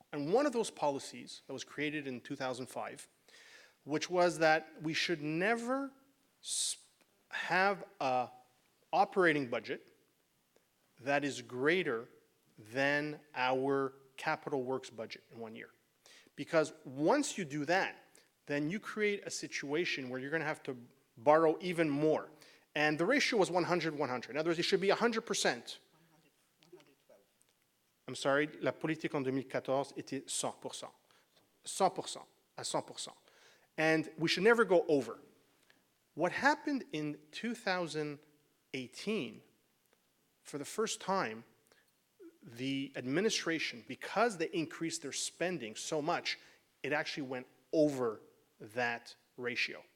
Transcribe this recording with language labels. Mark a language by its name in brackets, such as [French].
[English] And one of those policies that was created in 2005, which was that we should never have an operating budget that is greater than our capital works budget in 1 year. Because once you do that, then you create a situation where you're going to have to borrow even more. And the ratio was 100-100. In other words, it should be 100%. I'm sorry, [French] la politique en 2014 était 100%. 100%, à 100%. [English] And we should never go over. What happened in 2018, for the first time, the administration, because they increased their spending so much, it actually went over that ratio.